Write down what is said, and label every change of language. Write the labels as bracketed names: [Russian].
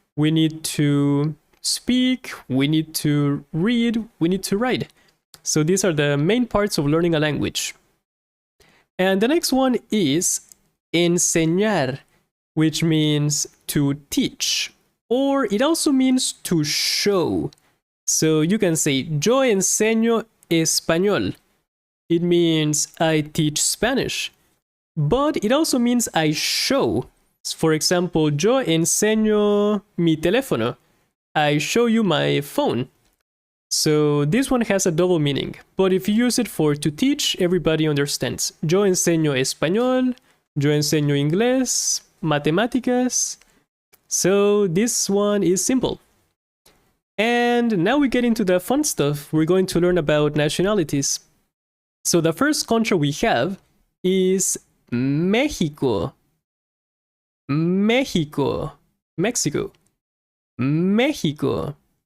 [English] We need to speak, we need to read, we need to write. So these are the main parts of learning a language. And the next one is enseñar, which means to teach, or it also means to show. So you can say, [Spanish] yo enseño español. [English] It means I teach Spanish. But it also means I show. For example, [Spanish] yo enseño mi teléfono. [English] I show you my phone. So this one has a double meaning, but if you use it for to teach, everybody understands. [Spanish] Yo enseño español, yo enseño inglés, matemáticas. [English] So this one is simple. And now we get into the fun stuff. We're going to learn about nationalities. So the first country we have is Mexico. Mexico. Mexico. Mexico.